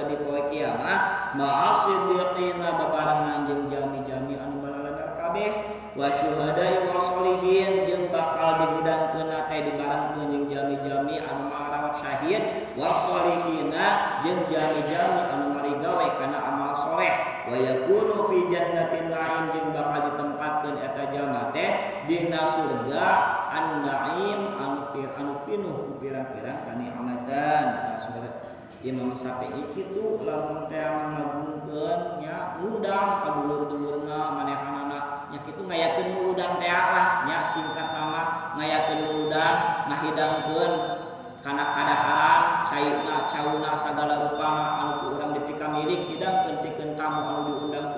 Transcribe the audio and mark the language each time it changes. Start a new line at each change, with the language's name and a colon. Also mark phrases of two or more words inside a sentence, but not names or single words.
Sundanese: di poe kiamat ma'asiddiqina babarengan jeung jami-jami anu balaladar kabeh
Arabic: والشهداء والصالحين
Sundanese: jeung bakal dihudangkeun teh dibarengkeun jeung jami-jami anu marawat syahid
Arabic: والصالحين
Sundanese: jeung jami-jami anu marigawe kana amal soleh
Arabic: ويكون في جنة النعيم
Sundanese: jeung bakal ditempatkeun eta jalma teh dina surga an-na'im anu pinuh ku pirang-pirang kanikmatan. Imam Syafi'i kitu lamun teh ngagungkeun nya ngundang ka dulur-dulurna manehanana nya kitu ngayakeun muludan teh lah nya singkat nama ngayakeun muludan ngahidangkeun kana kadaharan cauna sagala rupana anu ku urang dipika milik hidangkeun pikeun tamu anu